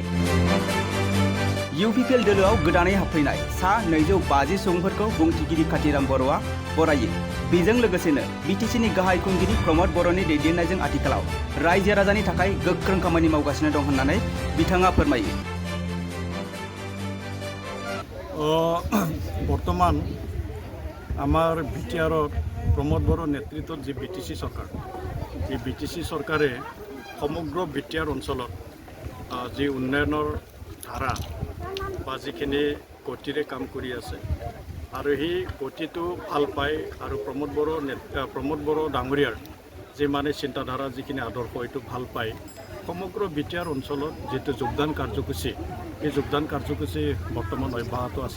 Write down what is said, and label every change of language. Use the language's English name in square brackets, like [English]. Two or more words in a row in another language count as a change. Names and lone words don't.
[Bodo] इउपिपिएल दोलोआव गोदानै हाबफैनाय सा 250 सुबुंफोरखौ बुंथिगिरि कातिराम बर'आ बरायो। बेजों लोगोसेनो बिटिसिनि गाहाय खुंगिरि प्रमद बर'नि दैदेननायजों आथिखालाव रायजो राजानि थाखाय गोख्रों खामानि मावगासिनो दं होननानै बिथाङा फोरमायो। [Assamese] বৰ্তমান আমাৰ বিটিআৰত প্ৰমোদ বড়ো নেতৃত্বত যি বিটিসি চৰকাৰ, এই বিটিসি চৰকাৰে সমগ্ৰ বিটিআৰ অঞ্চলত যি উন্নয়নৰ ধাৰা বা যিখিনি গতিৰে কাম কৰি আছে আৰু সেই গতিটো ভাল পায় আৰু প্ৰমোদ বড়ো ডাঙৰীয়াৰ যি মানে চিন্তাধাৰা যিখিনি আদৰ্শ এইটো ভাল পায় সমগ্ৰ বিটিআৰ অঞ্চলত যিটো যোগদান কাৰ্যসূচী, এই যোগদান কাৰ্যসূচী বৰ্তমান অব্যাহত আছে।